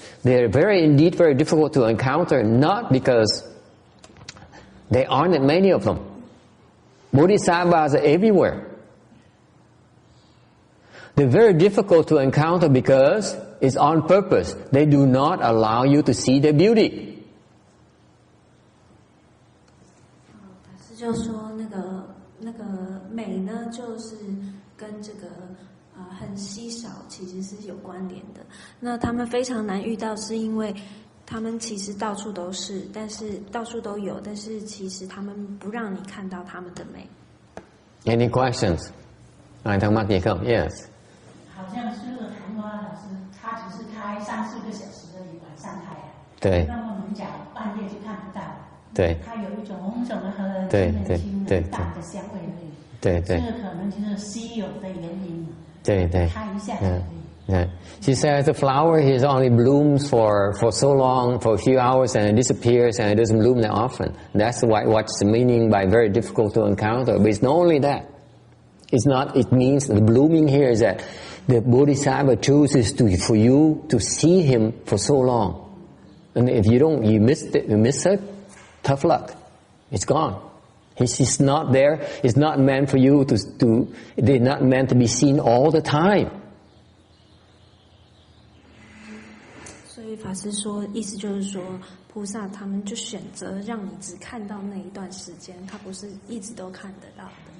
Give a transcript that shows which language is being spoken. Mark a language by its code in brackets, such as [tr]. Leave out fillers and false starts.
[en] They are indeed very difficult to encounter, not because there aren't many of them. Bodhisattvas are everywhere. They're very difficult to encounter because it's on purpose. They do not allow you to see their beauty. [zh] 法师就说那个美呢，就是跟这个很稀少其实是有关联的。那他们非常难遇到，是因为他们其实到处都是，但是到处都有，但是其实他们不让你看到他们的美。 [en] Any questions? [vi] 有thắc mắc gì không? [en] Yes. [zh] 好像是昙花老师，他只是开3-4个小时而已，晚上开啊。对。那我们讲半夜就看不到。对。它有一种很轻的淡的香味而已。对。这个可能就是稀有的原因。对。开一下就可以。 [en] Yeah. She says the flower here only blooms for so long, for a few hours, and it disappears, and it doesn't bloom that often. That's what's the meaning by very difficult to encounter. But it's not only that. It's not. It means the blooming here is that the Bodhisattva chooses for you to see him for so long, and if you don't, you miss it. Tough luck. It's gone. He's not there. It's not meant for you to. They're not meant to be seen all the time. [zh] 所以法师说，意思就是说，菩萨他们就选择让你只看到那一段时间，他不是一直都看得到的。